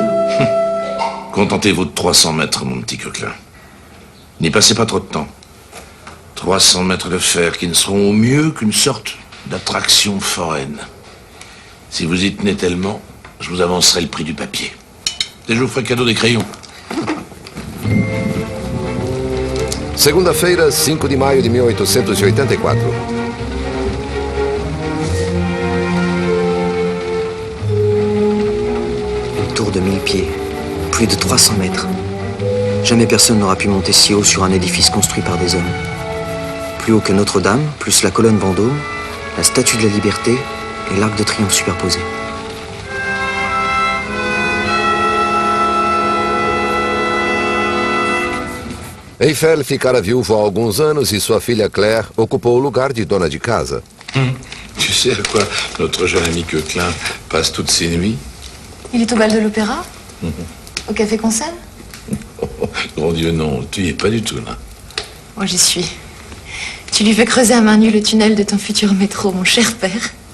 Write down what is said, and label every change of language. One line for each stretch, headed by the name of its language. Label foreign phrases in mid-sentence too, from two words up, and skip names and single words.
French: Contentez-vous de 300 mètres, mon petit coquelin. N'y passez pas trop de temps. 300 mètres de fer qui ne seront au mieux qu'une sorte d'attraction foraine. Si vous y tenez tellement, je vous avancerai le prix du papier. Et je vous ferai cadeau des crayons.
Portuguese: Segunda-feira, 5 de maio de 1884.
French: Une tour de 1000 pieds, plus de 300 mètres. Jamais personne n'aura pu monter si haut sur un édifice construit par des hommes. Plus haut que Notre-Dame, plus la colonne Vendôme, la Statue de la Liberté et l'Arc de Triomphe superposé.
Portuguese: Eiffel ficara viúvo há alguns anos e sua filha Claire ocupou o lugar de dona de casa.
French: Tu sais à quoi notre jeune ami Coquelin passe toutes ses nuits? Il est au bal de l'opéra? Au café-concert? Mon Dieu, non, tu y es pas du tout, là. Moi, j'y suis. Tu lui fais creuser à main nue le tunnel de ton futur métro, mon cher père.